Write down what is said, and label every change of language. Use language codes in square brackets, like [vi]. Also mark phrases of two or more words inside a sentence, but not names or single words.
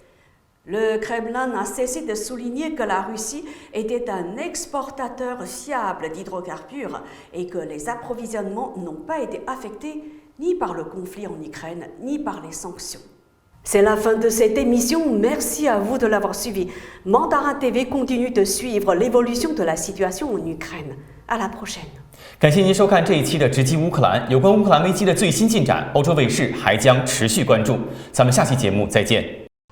[fr] Le Kremlin n'a cessé de souligner que la Russie était un exportateur fiable d'hydrocarbures et que les approvisionnements n'ont pas été affectés ni par le conflit en Ukraine ni par les sanctions. C'est la fin de cette émission. Merci à vous de l'avoir suivi. Mandarin TV continue de suivre l'évolution de la situation en Ukraine. À la prochaine. [zh] 感谢您收看这一期的直击乌克兰。有关乌克兰危机的最新进展，欧洲卫视还将持续关注。咱们下期节目再见。